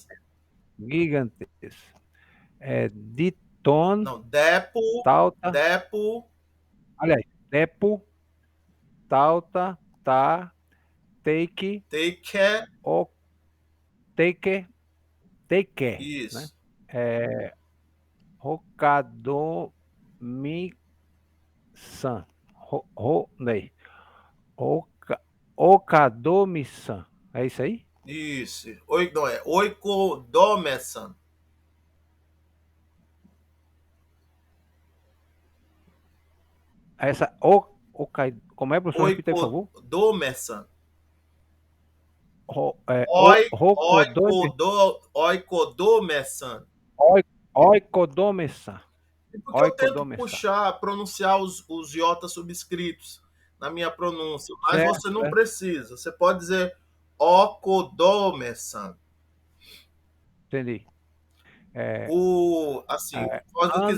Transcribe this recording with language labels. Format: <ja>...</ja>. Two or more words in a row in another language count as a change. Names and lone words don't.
<pt>Gigantes. Gigantes. Diton. Não, Depo, Tauta. Depo, Aliás, Depo. Tauta. Tá. Take. Take, O. Take. Take. Né? isso, Rokadomi. San. Né? Okadomi-san. É isso aí? isso. Oi, não é, Oikodomesan. Essa como é, professor? Repita aí, por favor. Oikodomesan. Rokodomi. Oikodomesan. Oikodomi-san. Porque eu tento Oikodomi-san. puxar, pronunciar os iotas subscritos na minha pronúncia, mas Certo, você não certo. precisa. Você pode dizer Okodomesan. Entendi. Assim, se você An-</pt>